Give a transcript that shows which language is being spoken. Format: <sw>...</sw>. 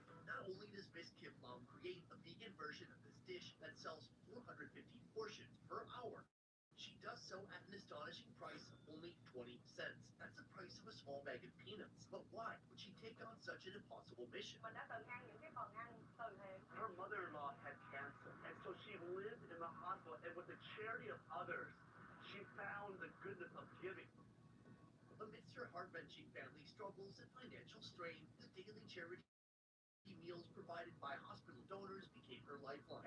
<en>Not only does Miss Kim Mom create a vegan version of this dish that sells 450 portions per hour, she does so at an astonishing price of only 20 cents. That's the price of a small bag of peanuts. But why would she take on such an impossible mission?</en> <vi>Mình đã từng ăn những cái phần ăn từ thiện.</vi> <en>Her mother-in-law had cancer, and so she lived in the hospital, and with the charity of others, she found the goodness of giving. Amidst her heart-wrenching family struggles and financial strain, the daily charity meals provided by hospital donors became her lifeline.</en>